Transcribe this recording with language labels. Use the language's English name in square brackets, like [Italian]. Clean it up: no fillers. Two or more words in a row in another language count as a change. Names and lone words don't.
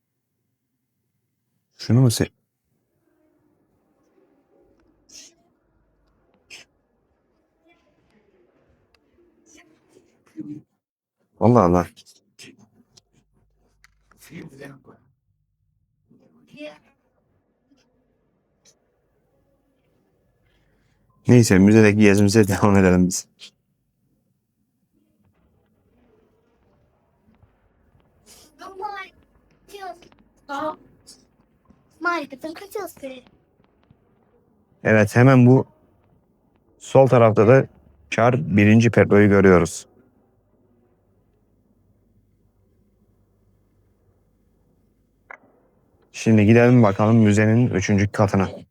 [Turkish] Şunu mu seç? Allah Allah. Neyse, müzedeki gezimize devam edelim biz. [Russian] Марика, ты хотел скорее? [Turkish] Evet, hemen bu sol tarafta da Char birinci Pedro'yu görüyoruz. Şimdi gidelim bakalım müzenin üçüncü katına.